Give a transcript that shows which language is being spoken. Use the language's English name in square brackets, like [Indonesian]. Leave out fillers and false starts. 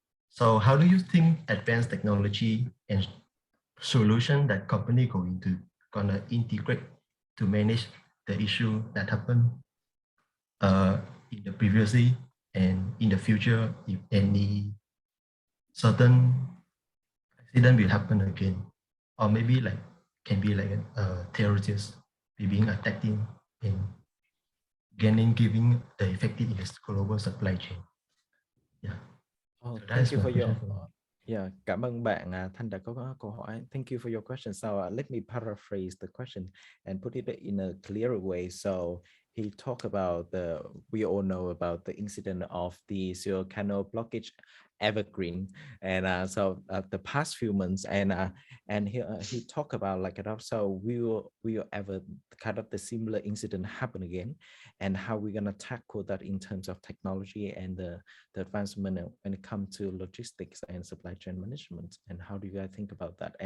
[English] So how do you think advanced technology and solution that company gonna integrate to manage the issue that happened in the previously and in the future if any certain accident will happen again, or maybe like can be like a terrorist being attacking and giving the effective in this global supply chain. Yeah. Oh, So thank you for your question. yeah. [Vietnamese] Cảm ơn bạn Thanh đã có câu hỏi. [English] Thank you for your question. So let me paraphrase the question and put it in a clearer way. So he talked about we all know about the incident of the Suez Canal blockage evergreen, and so the past few months, and he talked about like it also will ever kind of the similar incident happen again, and how we're gonna tackle that in terms of technology and the advancement when it comes to logistics and supply chain management, and how do you guys think about that?